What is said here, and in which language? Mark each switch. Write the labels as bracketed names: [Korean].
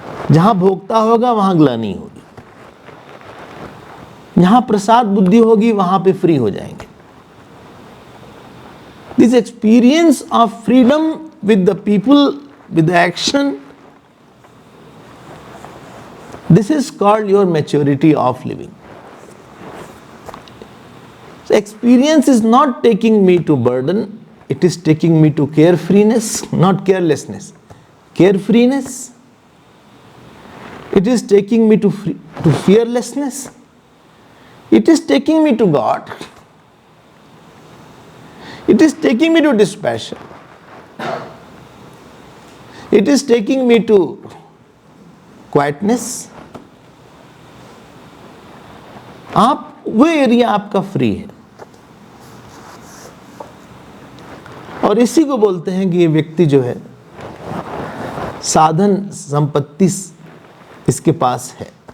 [Hindi] जहां भोगता होगा वहां ग्लानि होगी, जहां प्रसाद बुद्धि होगी वहां पे फ्री हो जाएंगे। [English] This experience of freedom with the people, with the action, this is called your maturity of living. Experience is not taking me to burden, it is taking me to carefreeness, not carelessness. Carefreeness. It is taking me to fearlessness. It is taking me to God. It is taking me to dispassion. It is taking me to quietness. [Hindi] आप वो area आपका free है, और इसी को बोलते हैं कि ये व्यक्ति जो है साधन संपत्ति इसके पास है।